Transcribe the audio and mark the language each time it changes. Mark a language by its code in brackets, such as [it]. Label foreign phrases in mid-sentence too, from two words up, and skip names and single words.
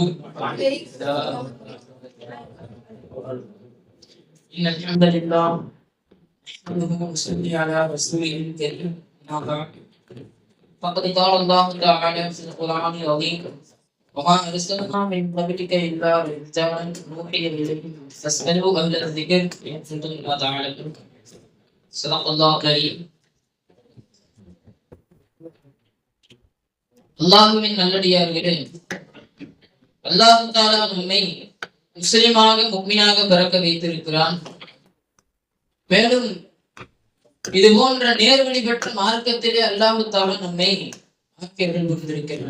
[ar] إن الحمد لله نحمده ونصلي على رسوله الكريم. أما بعد فقد قال الله تعالى في القرآن العظيم: وما أرسلنا من قبلك إلا رجالا نوحي إليهم فاسألوا أهل الذكر إن كنتم لا تعلمون. صدق الله العظيم. [ta] அல்லாஹுவின் நல்லடியார்களே, [ar] الله تعالى [ta] நம்மை முஸ்லிமாக முஃமினாக பிறக்க வைத்திருக்கிறான். மேலும் இது போன்ற நேர்வழி பெற்ற மார்க்கத்திலே [ar] الله تعالى [ta] நம்மை ஆக்கியர்கள் புரிந்திருக்கிறான்.